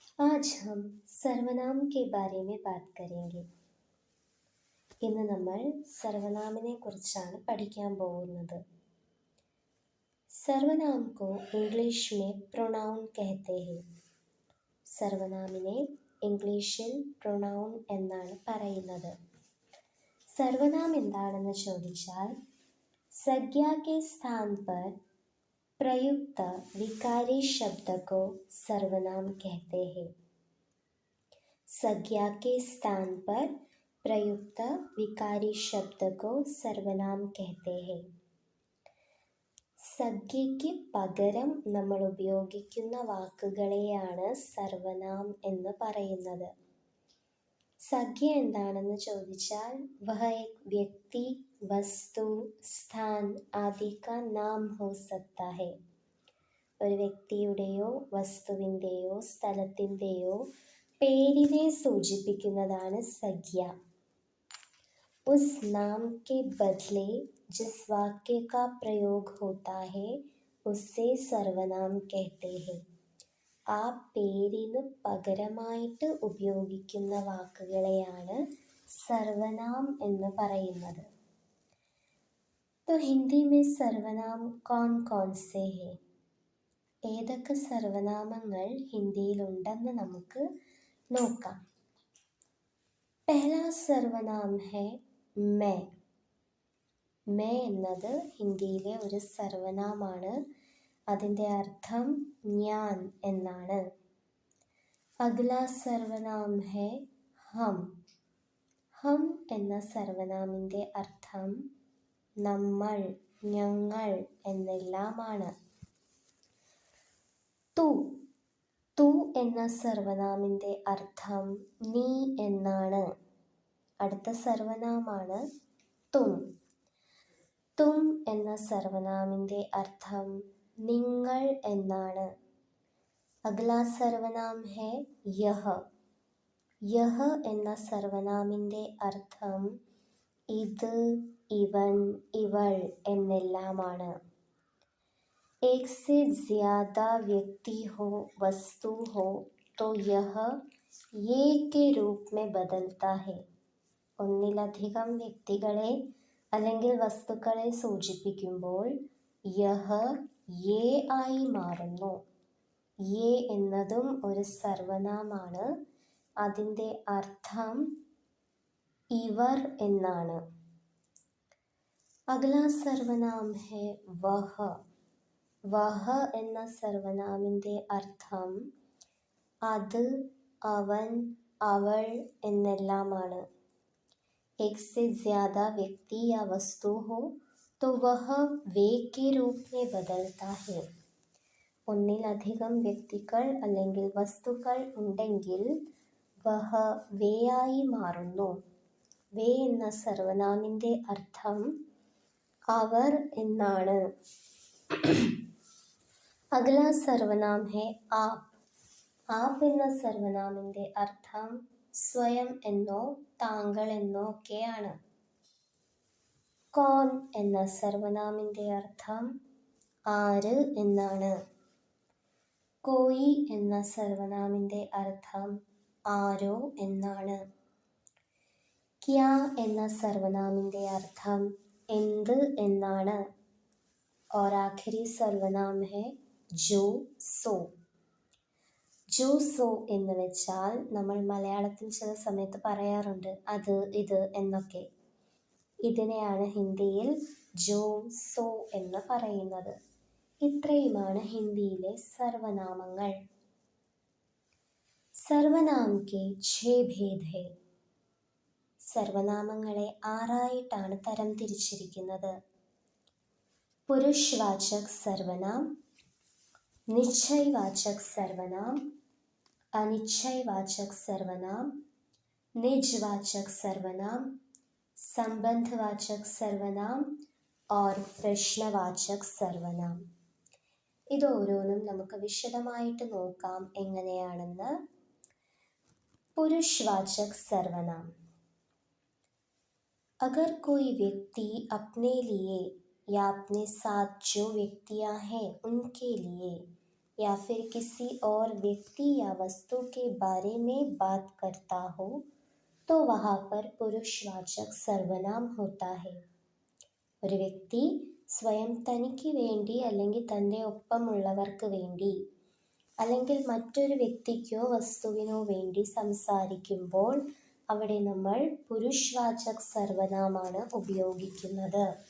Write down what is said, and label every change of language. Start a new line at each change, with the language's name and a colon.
Hindi: आज हम സർവനാം के बारे में बात करेंगे.
Malayalam: ഇന്ന് നമ്മൾ സർവനാമിനെ കുറിച്ചാണ് പഠിക്കാൻ പോകുന്നത്.
Hindi: സർവനാം को इंग्लिश में प्रोनाउन कहते हैं.
Malayalam: സർവനാമിനെ ഇംഗ്ലീഷിൽ പ്രൊനൗൺ എന്നാണ് പറയുന്നത്. സർവനാം എന്താണെന്ന് ചോദിച്ചാൽ
Hindi: संज्ञा के स्थान पर प्रयुक्त विकारी शब्द को सर्वनाम कहते हैं. संज्ञा के स्थान पर प्रयुक्त विकारी शब्द को सर्वनाम कहते हैं.
Malayalam: സംജ്ഞയ്ക്ക് പകരം നമ്മൾ ഉപയോഗിക്കുന്ന വാക്കുകളെയാണ് സർവനാം എന്ന് പറയുന്നത്. സംജ്ഞ എന്താണെന്ന് ചോദിച്ചാൽ
Hindi: വഹ एक व्यक्ति, വസ്തു, സ്ഥാൻ ആദി കാ നാം ഹോ സക്താ ഹൈ.
Malayalam: ഒരു വ്യക്തിയുടെയോ വസ്തുവിൻ്റെയോ സ്ഥലത്തിൻ്റെയോ പേരിനെ സൂചിപ്പിക്കുന്നതാണ് സംജ്ഞ.
Hindi: उस नाम के बदले जिस वाक्य का प्रयोग होता है उसे സർവനാം कहते हैं.
Malayalam: ആ പേരിന് പകരമായിട്ട് ഉപയോഗിക്കുന്ന വാക്കുകളെയാണ് സർവനാം എന്ന് പറയുന്നത്.
Hindi: तो हिंदी में സർവനാം कौन कौन से हैं?
Malayalam: ഏതൊക്കെ സർവനാമങ്ങൾ ഹിന്ദിയിലുണ്ടെന്ന് നമുക്ക് നോക്കാം.
Hindi: पहला സർവനാം है मैं.
Malayalam: मैं എന്നത് ഹിന്ദിയിലെ ഒരു സർവനാമാണ്. അതിൻ്റെ അർത്ഥം ഞാൻ എന്നാണ്.
Hindi: അഗ്ലാ സർവനാം ഹെ ഹം.
Malayalam: ഹം എന്ന സർവനാമിൻ്റെ അർത്ഥം നമ്മൾ, ഞങ്ങൾ എന്നെല്ലാമാണ്. തു. തു എന്ന സർവനാമിൻ്റെ അർത്ഥം നീ എന്നാണ്. അടുത്ത സർവനാമാണ് തും. തും എന്ന സർവനാമിൻ്റെ അർത്ഥം നിങ്ങൾ എന്നാണ്.
Hindi: അഗ്ലാ സർവനാം ഹെ യഹ്.
Malayalam: യഹ് എന്ന സർവനാമിൻ്റെ അർത്ഥം ഇത്, ഇവൻ, ഇവൾ എന്നെല്ലാമാണ്.
Hindi: एक से ज़्यादा व्यक्ति हो, वस्तु हो तो यह ये के रूप में बदलता है.
Malayalam: ഒന്നിലധികം വ്യക്തികളെ അല്ലെങ്കിൽ വസ്തുക്കളെ സൂചിപ്പിക്കുമ്പോൾ യഹ് യേ ആയി മാറുന്നു. യേ എന്നതും ഒരു സർവനാമാണ്. അതിൻ്റെ അർത്ഥം ഇവർ എന്നാണ്.
Hindi: അഗ്ലാ സർവനാം ഹെ വഹ്.
Malayalam: വഹ് എന്ന സർവനാമിൻ്റെ അർത്ഥം അത്, അവൻ, അവൾ എന്നെല്ലാമാണ്.
Hindi: एक से ज़्यादा व्यक्ति या वस्तु हो तो वह वे के रूप में बदलता है.
Malayalam: ഒന്നിലധികം വ്യക്തികൾ അല്ലെങ്കിൽ വസ്തുക്കൾ ഉണ്ടെങ്കിൽ വഹ വേയായി മാറുന്നു. വേ എന്ന സർവനാമിൻ്റെ അർത്ഥം അവർ എന്നാണ്.
Hindi: അഗ്ലാ സർവനാം ഹെ ആപ്.
Malayalam: ആപ് എന്ന സർവനാമിൻ്റെ അർത്ഥം സ്വയം എന്നോ താങ്കൾ എന്നോ ഒക്കെയാണ്. കോൻ എന്ന സർവനാമിൻ്റെ അർത്ഥം ആര് എന്നാണ്. കോയി എന്ന സർവനാമിൻ്റെ അർത്ഥം ആരോ എന്നാണ്. ക്യാ എന്ന സർവനാമിൻ്റെ അർത്ഥം എന്ത് എന്നാണ്.
Hindi: और आखिरी സർവനാം है जो सो.
Malayalam: ജോ സോ എന്ന് വെച്ചാൽ നമ്മൾ മലയാളത്തിൽ ചില സമയത്ത് പറയാറുണ്ട് അത്, ഇത് എന്നൊക്കെ. ഇതിനെയാണ് ഹിന്ദിയിൽ ജോ സോ എന്ന് പറയുന്നത്. ഇത്രയുമാണ് ഹിന്ദിയിലെ സർവനാമങ്ങൾ.
Hindi: സർവനാം കെ 6 ഭേദ് ഹെ.
Malayalam: സർവനാമങ്ങളെ 6ആയിട്ടാണ് തരം തിരിച്ചിരിക്കുന്നത്.
Hindi: പുരുഷവാചക് സർവനാം, നിശ്ചയവാചക് സർവനാം, अनिश्चयवाचक सर्वनाम, निजवाचक सर्वनाम, संबंधवाचक सर्वनाम और प्रश्नवाचक സർവനാം.
Malayalam: ഇതോരോന്നും നമുക്ക് വിശദമായിട്ട് നോക്കാം എങ്ങനെയാണെന്ന്. പുരുഷവാചക് സർവനാം.
Hindi: अगर कोई व्यक्ति अपने लिए या अपने साथ जो व्यक्तियां हैं उनके लिए या फिर किसी और व्यक्ति या वस्तु के बारे में बात करता हो तो वहाँ पर पुरुषवाचक सर्वनाम होता है.
Malayalam: ഒരു വ്യക്തി സ്വയം തനിക്ക് വേണ്ടി അല്ലെങ്കിൽ തൻ്റെ ഒപ്പമുള്ളവർക്ക് വേണ്ടി അല്ലെങ്കിൽ മറ്റൊരു വ്യക്തിക്കോ വസ്തുവിനോ വേണ്ടി സംസാരിക്കുമ്പോൾ അവിടെ നമ്മൾ പുരുഷവാചക് സർവനാമാണ് ഉപയോഗിക്കുന്നത്.